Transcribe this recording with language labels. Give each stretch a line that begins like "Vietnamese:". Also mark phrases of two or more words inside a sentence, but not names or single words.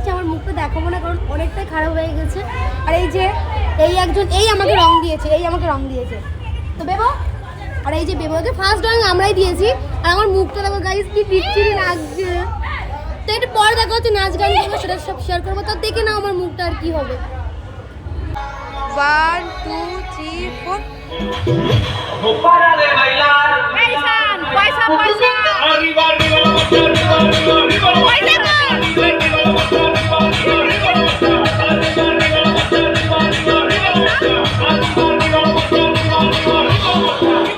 Bangla: আমার মুখটা দেখাবো না কারণ অনেকটাই খারাপ হয়ে গেছে। আর এই যে এই একজন, এই আমাকে রং দিয়েছে, এই আমাকে রং দিয়েছে তো বেবো। আর এই যে বেবোকে ফার্স্ট রং আমরাই দিয়েছি। আর আমার মুখটা দেখো গাইস, কি বিচ্ছিরি লাগছে। তো একটু পরে দেখা হচ্ছে, নাচ গান করবো, সেটা সব শেয়ার করবো। তো দেখে নাও আমার মুখটা আর কি হবে। 1 2 3 4
Spanish: No para de bailar. Paisan, paisa, paisa. Arriba, arriba la marcha, arriba, arriba, arriba la marcha. Arriba, arriba la marcha, arriba, arriba, arriba la marcha. Arriba, arriba la marcha, arriba, arriba, arriba la marcha. Arriba, arriba la marcha, arriba, arriba, arriba la marcha.